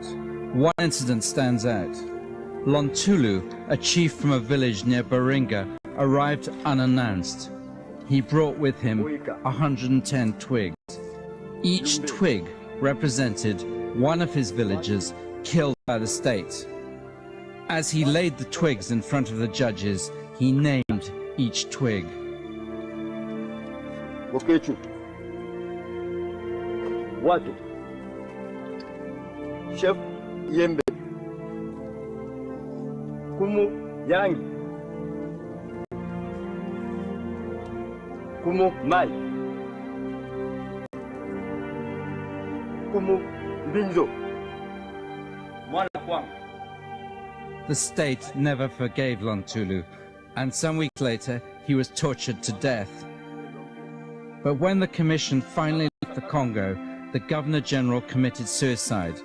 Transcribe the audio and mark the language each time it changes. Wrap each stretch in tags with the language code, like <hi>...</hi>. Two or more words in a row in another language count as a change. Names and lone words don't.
<en>One incident stands out. Lontulu, a chief from a village near Baringa, arrived unannounced. He brought with him 110 twigs. Each twig represented one of his villagers killed by the state. As he laid the twigs in front of the judges, he named each twig. Bokechu. Watu. Chef Yembe. Kumu Yangi. Kumu Mai. Kumu Binzo. Mwana Kwang. The state never forgave Lontulu, and some weeks later he was tortured to death. But when the commission finally left the Congo, the Governor-General committed suicide.</en>